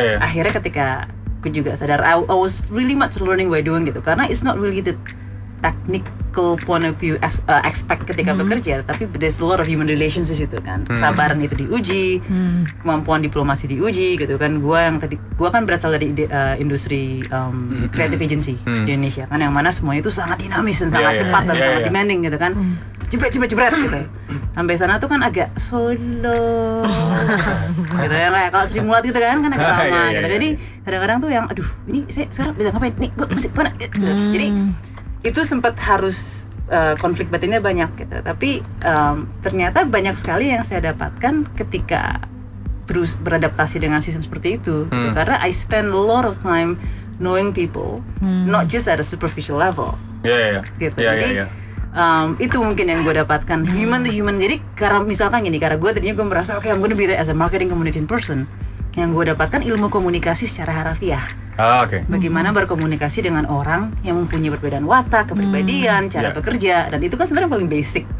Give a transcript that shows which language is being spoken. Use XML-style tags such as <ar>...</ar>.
<id>Akhirnya ketika aku juga sadar</id> <en>I was really much learning by doing</en> <id>gitu, karena</id> <en>it's not really the technical point of view expect</en> <id>ketika bekerja, tapi</id> <en>there's a lot of human relations</en> <id>di situ kan. Kesabaran itu diuji, kemampuan diplomasi diuji gitu kan. Gua kan berasal dari industri creative agency di Indonesia kan, yang mana semuanya itu sangat dinamis dan sangat cepat dan sangat demanding gitu kan. Jebret gitu. Sampai sana tuh kan agak solo gitu ya, kayak kalau Sri Mulat gitu kan agak lama gitu. Jadi kadang-kadang tuh yang aduh, ini saya sekarang bisa ngapain nih, gue mesti mana gitu. Jadi itu sempat harus konflik batinnya banyak gitu. Tapi ternyata banyak sekali yang saya dapatkan ketika beradaptasi dengan sistem seperti itu gitu.</id> <en>Karena I spend a lot of time knowing people, not just at a superficial level.</en> <id>Gitu. Jadi itu mungkin yang gue dapatkan,</id> <en>human to human.</en> <id>Jadi karena misalkan gini, karena gue tadinya gue merasa</id> <en>I'm gonna be there as a marketing communication person.</en> <id>Yang gue dapatkan ilmu komunikasi secara harafiah. Bagaimana berkomunikasi dengan orang yang mempunyai perbedaan watak, kepribadian, cara bekerja, dan itu kan sebenarnya paling basic.</id>